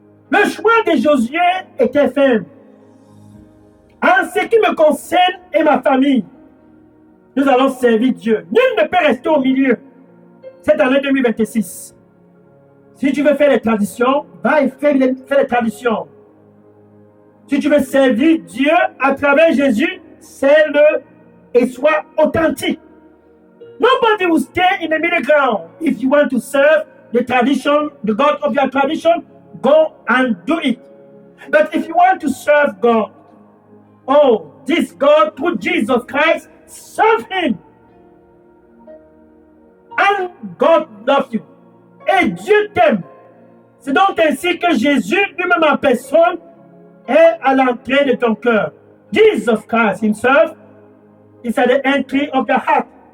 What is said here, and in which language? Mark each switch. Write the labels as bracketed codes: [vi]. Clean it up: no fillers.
[fr] Le choix de Josué était ferme. En ce qui me concerne et ma famille, nous allons servir Dieu. Nul ne peut rester au milieu. Cette année 2026. Si tu veux faire les traditions, va et fais les traditions. Si tu veux servir Dieu à travers Jésus, serve-le et sois authentique. [en] Nobody will stay in the middle ground. If you want to serve the tradition, the God of your tradition, go and do it. But if you want to serve God, oh, this God through Jesus Christ, serve Him. And God loves you. [fr] Et Dieu t'aime. C'est donc ainsi que Jésus lui-même en personne est à l'entrée de ton cœur. [en] Jesus Christ Himself is at the entry of your heart.